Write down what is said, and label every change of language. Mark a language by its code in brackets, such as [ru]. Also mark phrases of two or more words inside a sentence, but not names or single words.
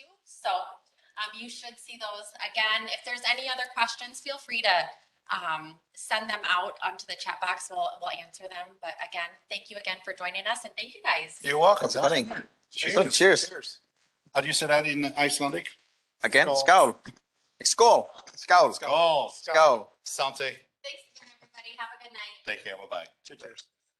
[en] So you should see those. Again, if there's any other questions, feel free to send them out onto the chat box. We'll answer them. But again, thank you again for joining us, and thank you guys. You're welcome. Honey. Cheers. Cheers. How do you say that in Icelandic? Again, Skål. [is] skål. Skål. Skål. [en] Oh, Skål. Sante. Thanks again, everybody. Have a good night. Take care. Bye-bye. Cheers.